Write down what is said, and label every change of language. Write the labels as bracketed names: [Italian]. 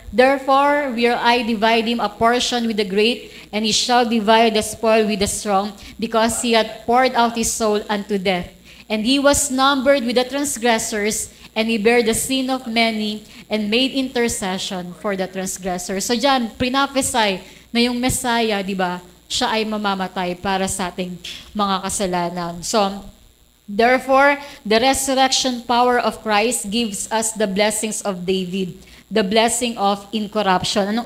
[English] Therefore will I divide him a portion with the great, and he shall divide the spoil with the strong, because he hath poured out his soul unto death. And he was numbered with the transgressors, and he bare the sin of many, and made intercession for the transgressors. [Filipino] So dyan, pinaprophesy na yung Messiah, di ba, siya ay mamamatay para sa ating mga kasalanan. [English] So, therefore, the resurrection power of Christ gives us the blessings of David, the blessing of incorruption.